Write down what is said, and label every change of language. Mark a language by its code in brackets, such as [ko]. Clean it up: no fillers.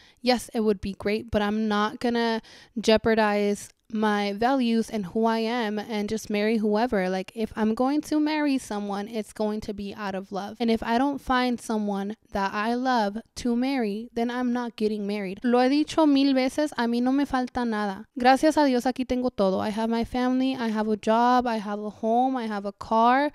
[en] Yes, it would be great, but I'm not going to jeopardize my values and who I am and just marry whoever. Like, if I'm going to marry someone, it's going to be out of love. And if I don't find someone that I love to marry, then I'm not getting married. [es] Lo he dicho mil veces, a mí no me falta nada. Gracias a Dios aquí tengo todo. [en] I have my family, I have a job, I have a home, I have a car.